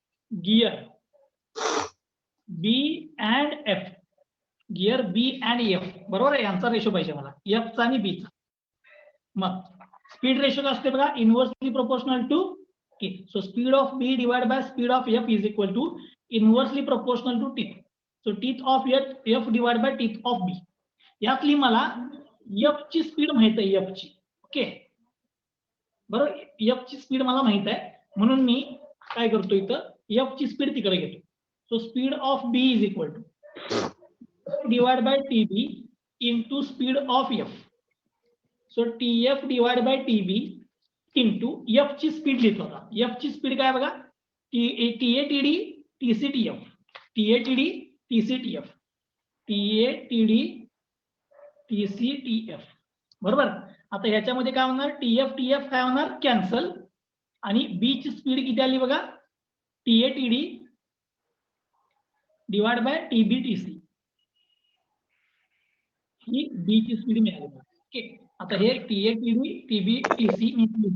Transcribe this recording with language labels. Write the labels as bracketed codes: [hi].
[en] gear B and F, gear B and F, [mr] बरोबर आहे. यांचा रेशो पाहिजे मला, एफचा आणि बीचा. मग स्पीड रेशो काय असते बघा, [en] Inversely proportional to T. So speed of B divide by speed of F is equal to inversely proportional to teeth. So teeth of F divide by teeth of B. [mr] यातली मला एफ ची speed माहित आहे, F ची. Okay, बरोबर. F ची speed मला माहित आहे, म्हणून मी काय करतो इथं, एफ ची स्पीड तिकडे घेतो. [en] So speed of B is equal to divide by T B into speed of F. So T F divide by T B into [mr] F ची स्पीड लिहितो. [en] आता एफ ची स्पीड काय बघा, T A T D T C T F, T A T D T C T F, T A T D T C T F, बरोबर. [mr] आता ह्याच्यामध्ये काय होणार, टी एफ काय होणार, कॅन्सल. आणि बी ची स्पीड किती आली बघा, [en] T A T D divide by T B T C, [mr] ही बी ची स्पीड मिळाली. ओके, आता हे T A T D T B T C मी